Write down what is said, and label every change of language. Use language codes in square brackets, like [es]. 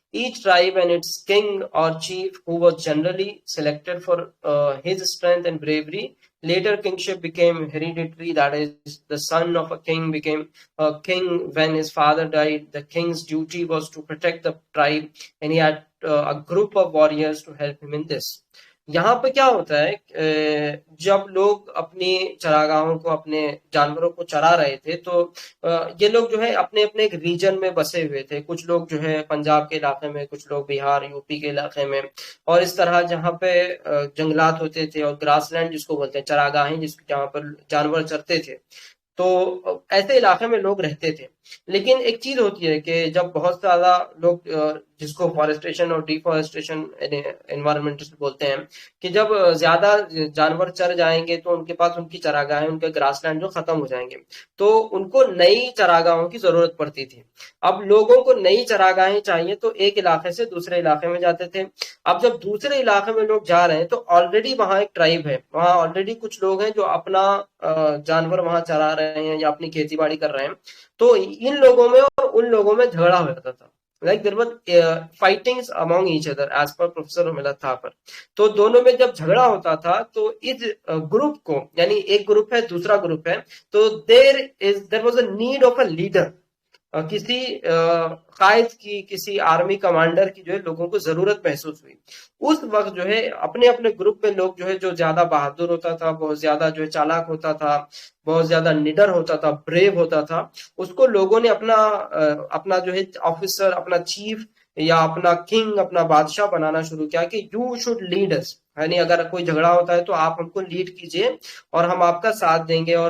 [en] Each tribe and its king or chief, who was generally selected for his strength and bravery. Later, kingship became hereditary, that is, the son of a king became a king when his father died. The king's duty was to protect the tribe, and he had a group of warriors to help him in this. [ur] یہاں پہ کیا ہوتا ہے، جب لوگ اپنی چراگاہوں کو، اپنے جانوروں کو چرا رہے تھے تو یہ لوگ جو ہے اپنے اپنے ایک ریجن میں بسے ہوئے تھے. کچھ لوگ جو ہے پنجاب کے علاقے میں، کچھ لوگ بہار یو پی کے علاقے میں، اور اس طرح جہاں پہ جنگلات ہوتے تھے اور گراس لینڈ جس کو بولتے ہیں، چراگاہیں جہاں پر جانور چرتے تھے، تو ایسے علاقے میں لوگ رہتے تھے. لیکن ایک چیز ہوتی ہے کہ جب بہت زیادہ لوگ، جس کو فارسٹریشن اور ڈیفارسٹریشن انوائرمنٹسٹ بولتے ہیں، کہ جب زیادہ جانور چر جائیں گے تو ان کے پاس ان کی چراگاہیں، ان کے گراس لینڈ جو ختم ہو جائیں گے، تو ان کو نئی چراگاہوں کی ضرورت پڑتی تھی. اب لوگوں کو نئی چراگاہیں چاہیے تو ایک علاقے سے دوسرے علاقے میں جاتے تھے. اب جب دوسرے علاقے میں لوگ جا رہے ہیں تو آلریڈی وہاں ایک ٹرائب ہے، وہاں آلریڈی کچھ لوگ ہیں جو اپنا جانور وہاں چرا رہے ہیں یا اپنی کھیتی باڑی کر رہے ہیں. تو ان لوگوں میں اور ان لوگوں میں جھگڑا ہو جاتا تھا. [en] Like there were fightings among each other as per Professor Romila Thapar. [ur] تو دونوں میں جب جھگڑا ہوتا تھا تو اس گروپ کو، یعنی ایک گروپ ہے دوسرا گروپ ہے، تو [en] there was a need of a leader. [ur] کسی قائد کی، کسی آرمی کمانڈر کی جو ہے لوگوں کو ضرورت محسوس ہوئی. اس وقت جو ہے اپنے اپنے گروپ میں لوگ جو ہے، جو زیادہ بہادر ہوتا تھا، بہت زیادہ جو ہے چالاک ہوتا تھا، بہت زیادہ نڈر ہوتا تھا، بریو ہوتا تھا، اس کو لوگوں نے اپنا جو ہے آفیسر، اپنا چیف یا اپنا کنگ، اپنا بادشاہ بنانا شروع کیا کہ [en] you should lead us, [ur] یعنی اگر کوئی جھگڑا ہوتا ہے تو آپ ہم کو لیڈ کیجئے اور ہم آپ کا ساتھ دیں گے.